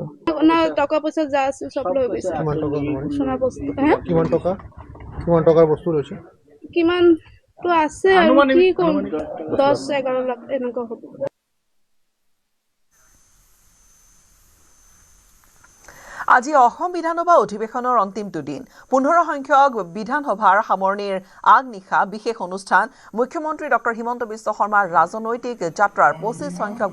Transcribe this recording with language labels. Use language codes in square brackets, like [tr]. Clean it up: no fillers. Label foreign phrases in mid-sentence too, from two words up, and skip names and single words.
[as] না টাকা পয়সা যা আছে সব লয়ে গেছে সোনা বস্তু হ্যাঁ কিমান টাকার বস্তু রয়েছে কিমান তো আছে কি কোন 10-11 লাখ এনেকা হবে আজি অসম বিধানসভা অধিৱেশনৰ অন্তিমটো দিন 15 সংখ্যক বিধানসভাৰ সামৰণিৰ আগনিশা বিশেষ অনুষ্ঠান মুখ্যমন্ত্ৰী ডক্টৰ হিমন্ত বিশ্ব শৰ্মাৰ ৰাজনৈতিক যাত্ৰাৰ 25 সংখ্যক